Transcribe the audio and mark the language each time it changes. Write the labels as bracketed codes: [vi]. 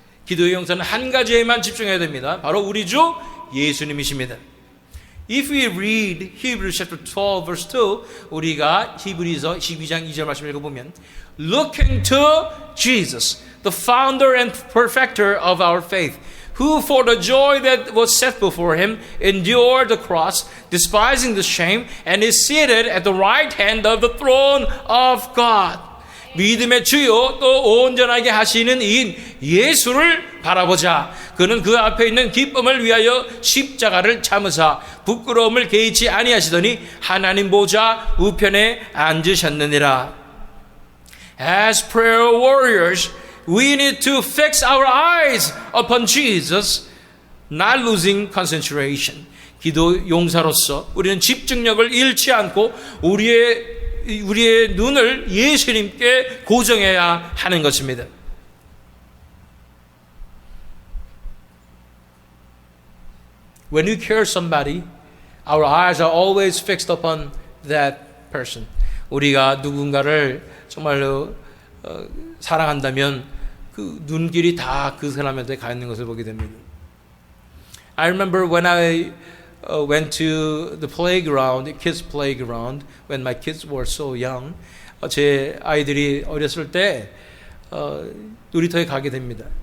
[ko] 기도의 용사는 한 가지에만 집중해야 됩니다. 바로 우리 주 예수님이십니다. [en] If we read Hebrews chapter 12 verse 2, [ko] 우리가 히브리서 12장 2절 말씀 읽어보면, [en] looking to Jesus, the founder and perfecter of our faith, who for the joy that was set before him endured the cross, despising the shame, and is seated at the right hand of the throne of God. [ko] 믿음의 주요 또 온전하게 하시는 이인 예수를 바라보자. 그는 그 앞에 있는 기쁨을 위하여 십자가를 참으사 부끄러움을 개의치 아니하시더니 하나님 보좌 우편에 앉으셨느니라. [en] As prayer warriors, we need to fix our eyes upon Jesus, not losing concentration. [ko] 기도 용사로서 우리는 집중력을 잃지 않고 우리의 눈을 예수님께 고정해야 하는 것입니다. [en] When we care somebody, our eyes are always fixed upon that person. [ko] 우리가 누군가를 정말로 사랑한다면 그 눈길이 다 그 사람한테 가 있는 것을 보게 됩니다. [en] I remember when I went to the playground, kids playground, when my kids were so young. [ko] 제 아이들이 어렸을 때 놀이터에 가게 됩니다.